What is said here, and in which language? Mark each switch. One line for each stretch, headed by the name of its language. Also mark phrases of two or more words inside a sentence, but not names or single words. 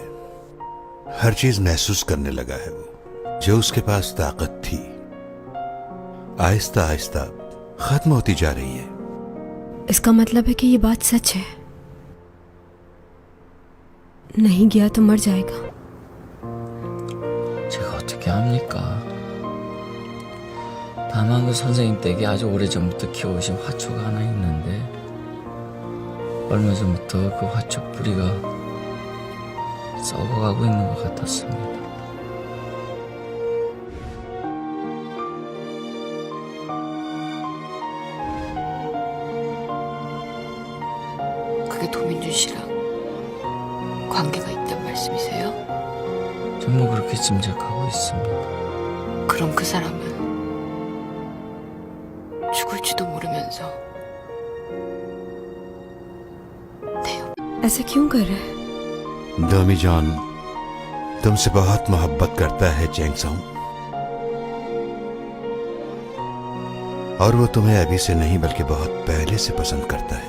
Hindi: हर चीज महसूस करने लगा है वो। जो उसके पास ताकत थी आहिस्ता आहिस्ता खत्म होती जा रही है। इसका मतलब है कि ये बात सच है। नहीं गया तो मर जाएगा।
Korean: 제가 어떻게 합니까? 다만 그 선생님 댁에 아주 오래전부터 키워오신 화초가 하나 있는데 얼마 전부터 그 화초 뿌리가 썩어가고 있는 것 같았습니다. 그게 도민준 씨랑 관계가 있단 말씀이세요? 전 뭐 그렇게 짐작하고 있습니다. 그럼 그 사람은 죽을지도 모르면서
Hindi: ऐसा क्यों कर रहा है? डॉमी जॉन तुमसे बहुत मोहब्बत करता है चैंगसोंग, और वो तुम्हें अभी से नहीं बल्कि बहुत पहले से पसंद करता है।